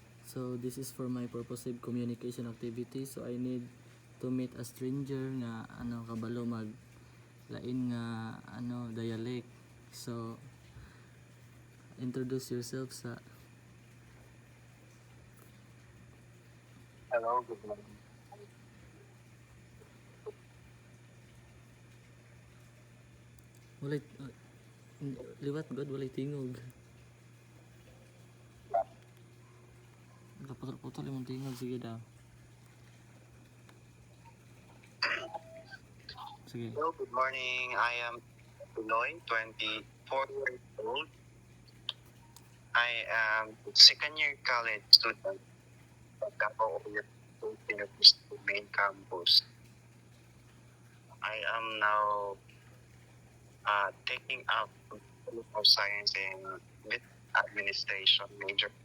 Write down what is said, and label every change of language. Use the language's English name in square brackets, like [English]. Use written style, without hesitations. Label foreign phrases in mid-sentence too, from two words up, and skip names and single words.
[English] So this is for my purposive communication activity. So I need to meet a stranger [Cebuano] nga kabalo mag lain nga dialect. [English] So introduce yourself sa. Hello, good morning. [Cebuano] Walay liwat god walay tingog. Kaputol-putol imong tingog, sige daw. Sige. [English] Hello, good morning. I am Pinoy, 24 years old. I am second year college student at Davao University main campus. I am now taking up political science and administration major.